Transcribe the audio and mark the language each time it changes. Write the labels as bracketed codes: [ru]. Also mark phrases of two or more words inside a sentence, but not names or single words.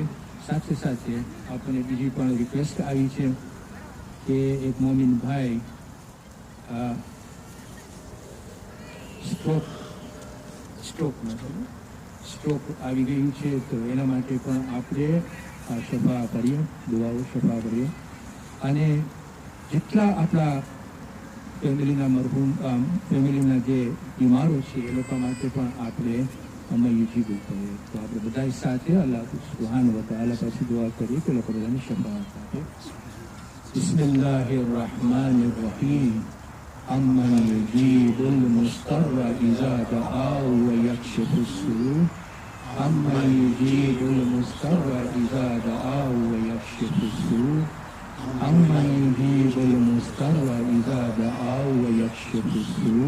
[gu] સાથે સાથે આપણને બીજી પણ રિક્વેસ્ટ આવી છે કે એક મોમિન ભાઈ સ્ટ્રોક આવી ગયું છે, તો એના માટે પણ આપણે શફા કરીએ, દુઆઓ શફા કરીએ. અને જેટલા આપણા ફેમિલીના જે બીમારો છે એ લોકો માટે પણ આપણે [ar] أمن يجيب [gu] કરીએ. તો આપણે બધા સાથે [ar] الله سبحانه وتعالى [gu] પાસે દુઆ કરીએ કે લોકો બધાની શફા આપે. [ar] بسم الله الرحمن الرحيم. أمن يجيب المضطر إذا دعاه ويكشف السوء'. أمن يجيب المضطر إذا دعاه ويكشف السوء'. أمن يجيب المضطر إذا دعاه ويكشف السوء'.